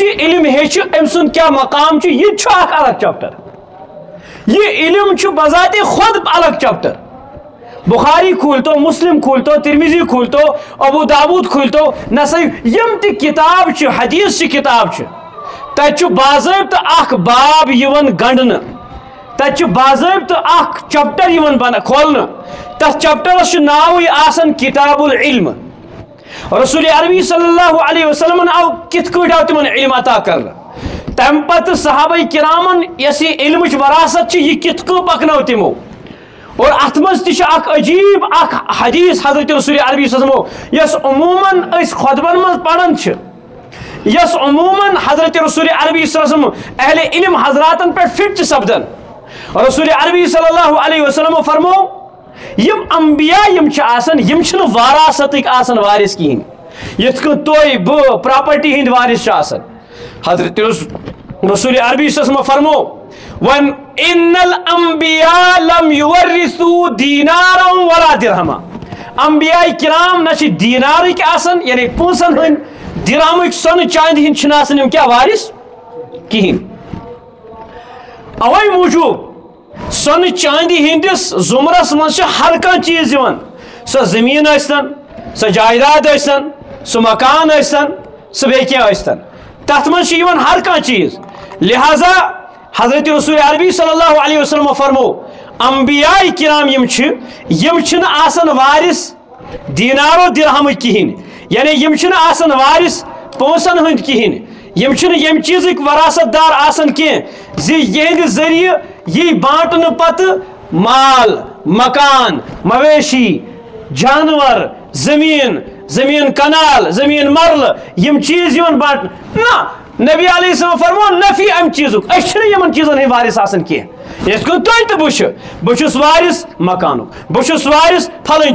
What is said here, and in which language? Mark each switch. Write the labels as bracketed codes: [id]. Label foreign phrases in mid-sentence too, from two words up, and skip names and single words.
[ks] یہِ علم ہیٚچھِ أمۍ سُنٛد کیٛاہ مقام چھُ یہِ تہِ چھُ اکھ الگ چپٹر یہ علم چھُ بذاتِ خود الگ چپٹر بخاری کھولتو مسلم کھولتو ترمیزی کھولتو ابو داود کھولتو نسائی یم تہِ کتاب چھِ حدیث چہِ کتاب چھِ تتہِ چھُ باضٲبطہٕ اکھ باب یِوان گنڈنہٕ تتہِ چھُ باضٲبطہٕ اکھ چپٹر یِوان کھولنہٕ تتھ چپٹرس چھُ ناوٕے آسان کتاب العلم رسول عربی [ar] صلی اللہ علیہ وسلم [ks] آو کِتھ کٲٹھۍ آو تِمن علم عطا کرنہٕ تمہِ پتہٕ صحابہ کرامن یۄس یہِ علمٕچ وراثت چھِ یہِ کِتھ کٔنۍ پکنٲو تِمو اور اتھ منٛز تہِ چھُ اکھ عجیب اکھ حدیث حضرت رسول عربی [ar] صلی اللہ علیہ وسلم [ks] یۄس عموٗمن أسۍ خۄطبن منٛز پران چھِ یۄس عموٗمن حضرت رسول عربی [ar] صلی اللہ علیہ وسلم [ks] اہل علم حضراتن پٮ۪ٹھ فٹ چھِ سپدان رسول عربی [ar] صلی اللہ علیہ وسلم [ks] فرموو یم انبیاء یم چھِ آسان یم چھِنہٕ وراثتٕکۍ آسان وارث کِہیٖنۍ یِتھ کٔنۍ تُہۍ بہٕ پراپرٹی ہٕنٛدۍ وارث چھِ آسان حضرت رسول عربی [ar] صلی اللہ علیہ وسلم [ks] فرموو وَن [ar] اِنَّ الْأَنبِيَاءَ لَمْ يُوَرِّثُوا دِینَارًا وَلَا دِرْہَمًا [ks] انبیاء کرام نہ چھِ دیٖنارٕکۍ آسان یعنی پونٛسن ہٕنٛدۍ دِرہمٕکۍ سۄنہٕ چاندِ ہٕنٛدۍ چھِنہٕ آسان یِم کیٛاہ وارث کِہیٖنۍ اوے موٗجوٗب سۄنہٕ چاندِ ہٕنٛدِس ضُمرس منٛز چھِ ہر کانٛہہ چیٖز یِوان سۄ زٔمیٖن ٲسۍتن سۄ جایداد ٲسۍتن سُہ مکان ٲسۍتن سُہ بیٚیہِ کینٛہہ ٲسۍتن تتھ منٛز چھِ یِوان ہر کانٛہہ چیٖز لہذا حضرت رسول عربی [ar] صلی اللہ علیہ وسلم [ks] فرموو انبیاء کرام یم چھِنہٕ آسان وارث دیٖنارو دِرہمٕکۍ کِہیٖنۍ یعنی یم چھِنہٕ آسان وارث پونٛسن ہٕنٛدۍ کِہیٖنۍ یم چھِنہٕ ییٚمہِ چیٖزٕکۍ وراثت دار آسان کینٛہہ زِ یِہنٛدِ ذٔریعہٕ یی بانٹنہٕ پتہٕ مال مکان مویشی جانور زمیٖن کنال زمیٖن مرلہٕ یم چیٖز یِوان بانٹنہٕ نہ نبی [ar] علیہ السلام [ks] فرموو نفی امہِ چیٖزُک أسۍ چھِنہٕ یِمن چیٖزن ہٕنٛدۍ وارث آسان کینٛہہ یِتھ کٔنۍ تُہۍ تہٕ بہٕ چھُس وارث مکانُک بہٕ چھُس وارث پھلٲنۍ